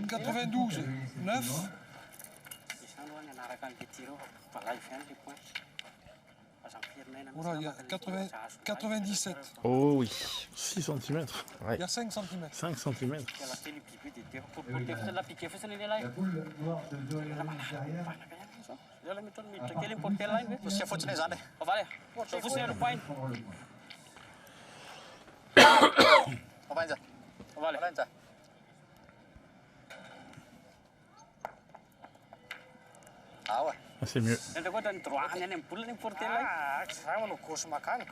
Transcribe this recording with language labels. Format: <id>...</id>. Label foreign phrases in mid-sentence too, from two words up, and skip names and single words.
<fr>92, 9. Voilà, il y a 97. Oh oui. 6 cm. Il y a 5 cm. 5 cm. la boule noire de Zoé Lenge derrière</fr> <mg>Pusia fotsiny izany e.</mg> <fr>prendre le point?</fr> <mg>Avanja. Avanja. Ah ouais.</mg> <fr>Ah, c'est mieux. Ah, ça va, on course mécanique.</fr>